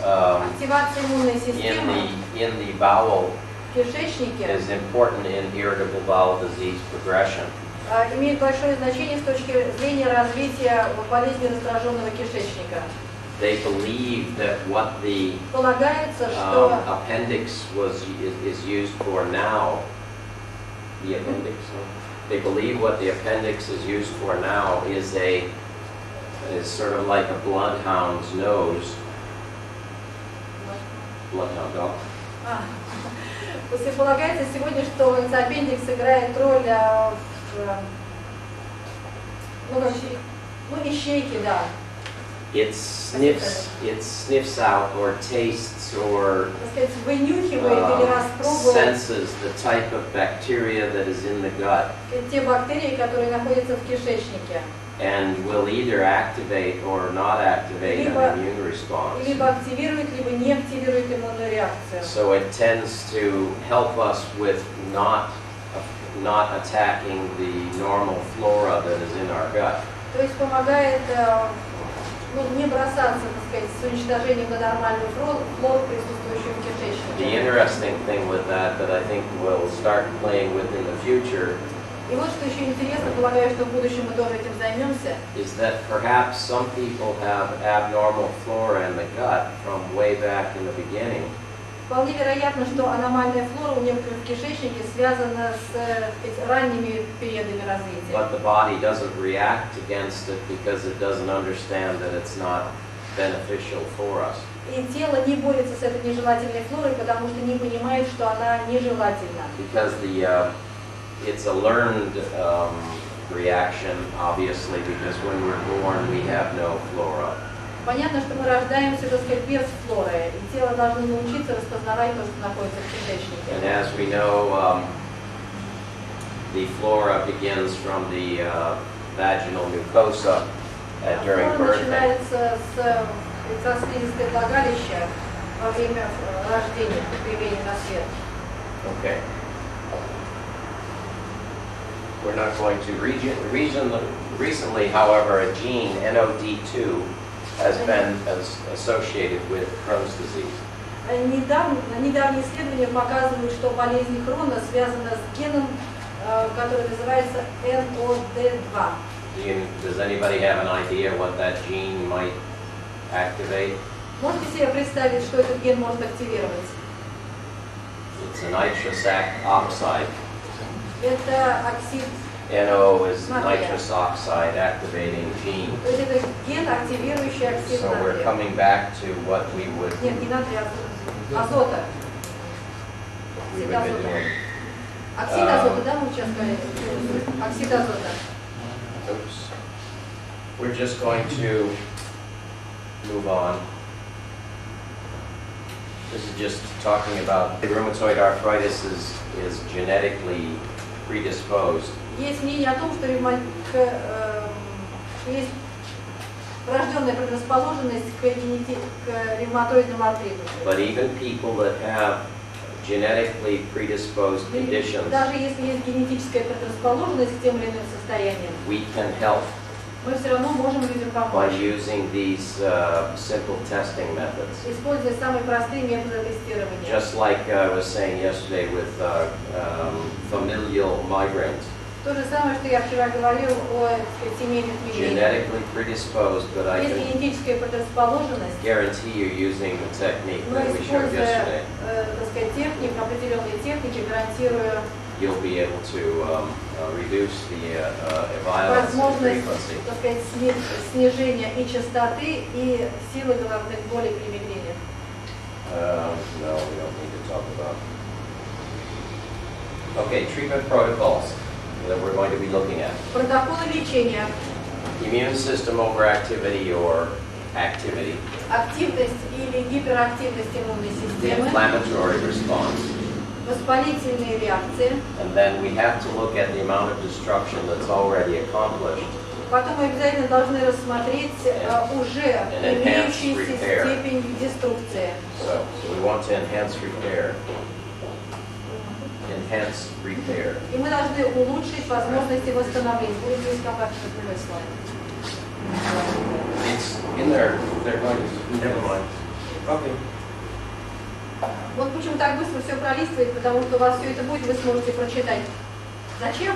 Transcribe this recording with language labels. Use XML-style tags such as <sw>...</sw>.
<ru>Активация иммунной системы</ru> <en>in the bowel</en> <ru>в кишечнике</ru> <en>is important in irritable bowel disease progression.</en> <ru>имеет большое значение с точки зрения развития болезни раздраженного кишечника.</ru> <en>They believe that what the</en> <ru>Полагается, что</ru> <en>appendix is used for now, the appendix, they believe what the appendix is used for now is sort of like a bloodhound's nose. Bloodhound dog.</en> <ru>То есть полагается сегодня, что аппендикс играет роль ищейки, да.</ru> <en>It sniffs out or tastes or</en> <ru>Так сказать, вынюхивает или распробует</ru> <en>senses the type of bacteria that is in the gut</en> <ru>те бактерии, которые находятся в кишечнике.</ru> <en>and will either activate or not activate an immune response.</en> <ru>Либо активирует, либо не активирует иммунную реакцию.</ru> <en>So it tends to help us with not attacking the normal flora that is in our gut.</en> <ru>То есть помогает не бросаться, так сказать, с уничтожением на нормальную флору, присутствующую в кишечнике.</ru> <en>The interesting thing with that I think we'll start playing with in the future</en> <ru>И вот что еще интересно, полагаю, что в будущем мы тоже этим займемся,</ru> <en>is that perhaps some people have abnormal flora in the gut from way back in the beginning.</en> <ru>Вполне вероятно, что аномальная флора у некоторых в кишечнике связана с ранними периодами развития.</ru> <en>But the body doesn't react against it because it doesn't understand that it's not beneficial for us.</en> <ru>И тело не борется с этой нежелательной флорой, потому что не понимает, что она нежелательна.</ru> <en>Because it's a learned reaction, obviously, because when we're born we have no flora.</en> <ru>Понятно, что мы рождаемся, так сказать, без флоры, и тело должно научиться распознавать то, что находится в кишечнике.</ru> <en>And as we know, the flora begins from the vaginal mucosa during</en> <ru>Флора</ru> <en>birth.</en> <ru>начинается со слизистой влагалища во время рождения, появления на свет.</ru> <en>Okay. We're not going to recently, however, a gene, NOD2, has been associated with Crohn's disease.</en> <ru>Недавние исследования показывают, что болезнь Крона связана с геном, который называется NOD2.</ru> <en>Does anybody have an idea what that gene might activate?</en> <ru>Можете себе представить, что этот ген может активировать?</ru> <en>It's a nitrous oxide.</en> <ru>Это оксид.</ru> <en>NO is nitrous oxide activating gene.</en> <ru>То есть это ген, активирующий оксид</ru> <en>So we're</en> <ru>натрия.</ru> <en>coming back to what we would</en> <ru>Нет, не натрия, азота.</ru> <en>be</en> <ru>Оксид азота.</ru> <en>doing.</en> <ru>Оксид азота, да, мы сейчас говорили? Оксид азота.</ru> <en>We're just going to move on. This is just talking about rheumatoid arthritis is genetically predisposed.</en> <ru>Есть мнение о том, что есть врожденная предрасположенность к ревматоидному артриту.</ru> <en>But even people that have genetically predisposed conditions,</en> <ru>Даже если есть генетическая предрасположенность к тем или иным состояниям,</ru> <en>we can help</en> <ru>мы все равно можем людям</ru> <en>by</en> <ru>помочь,</ru> <en>using these simple testing methods.</en> <ru>используя самые простые методы тестирования.</ru> <en>Just like I was saying yesterday with familial migraines.</en> <ru>То же самое, что я вчера говорил о семейных мигренях.</ru> <en>Genetically predisposed, but I</en> <ru>Есть</ru> <en>can</en> <ru>генетическая предрасположенность,</ru> <en>guarantee you using the technique</en> <ru>но</ru> <en>that we showed</en> <ru>используя,</ru> <en>yesterday,</en> <ru>так сказать, технику, определенные техники, гарантирую</ru> <en>you'll be able to reduce the violence and</en> <ru>возможность,</ru> <en>frequency.</en> <ru>так сказать, снижения и частоты, и силы головных болей при мигрени.</ru> <en>No, we don't need to talk about. Okay, treatment protocols that we're going to be looking at.</en> <ru>Протоколы лечения,</ru> <en>Immune system overactivity or activity,</en> <ru>активность или гиперактивность иммунной</ru> <en>the</en> <ru>системы,</ru> <en>inflammatory response,</en> <ru>воспалительные реакции.</ru> <en>and then we have to look at the amount of destruction that's already accomplished.</en> <ru>Потом мы обязательно должны рассмотреть уже имеющуюся степень деструкции.</ru> <en>So we want to enhance repair. Enhance repair.</en> <ru>И мы должны улучшить возможности восстановления. Будет здесь какая-то другая слайд.</ru> <en>It's in there. They're going to. Never mind. Okay.</en> <ru>Вот почему так быстро все пролистывает, потому что у вас все это будет, вы сможете прочитать. Зачем?</ru>